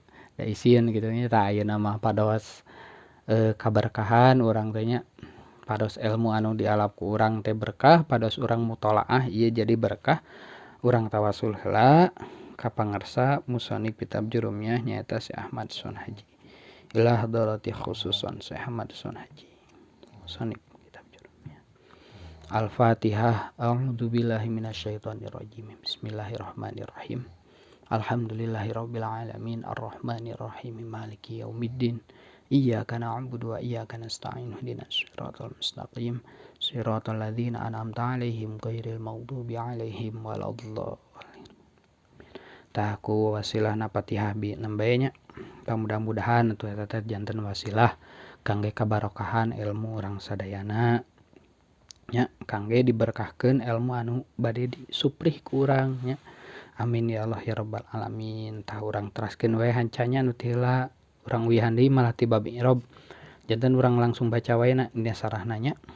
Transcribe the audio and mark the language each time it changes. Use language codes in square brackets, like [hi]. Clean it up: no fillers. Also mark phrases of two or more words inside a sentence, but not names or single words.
[su] Da isieun kitu nya tah ayeuna mah pados kaberkahan urang teh nya pados ilmu anu dialap ku urang teh berkah pados urang mutolaah ieu jadi berkah urang tawasul heula ka pangarsa musonib kitab Jurumiyah nyaeta Syekh Ahmad Sonhaji. [ar] إلى حضرة خصوصا Syekh Ahmad Sonhaji. [su] Musonib kitab Jurumiyah. Al-Fatihah. [ar] أعوذ بالله من الشيطان الرجيم. بسم الله الرحمن الرحيم. الحمد لله رب العالمين الرحمن الرحيم مالك يوم الدين. إياك نعبد وإياك نستعين اهدنا الصراط المستقيم صراط الذين أنعمت عليهم غير المغضوب عليهم ولا الضالين. [su] Tah ku wasilahna Fatihah bi nembe nya mudah-mudahan atuh eta teh janten wasilah kangge kabarokahan ilmu urang sadayana nya kangge diberkahkeun ilmu anu bade disuprih ku urang nya. [ar] آمين يا الله يا رب العالمين. [su] Tah urang teraskeun wae hancanya anu teh heula urang wihan deui malah ti bab i'rab janten urang langsung baca wae na dina sarahna nya.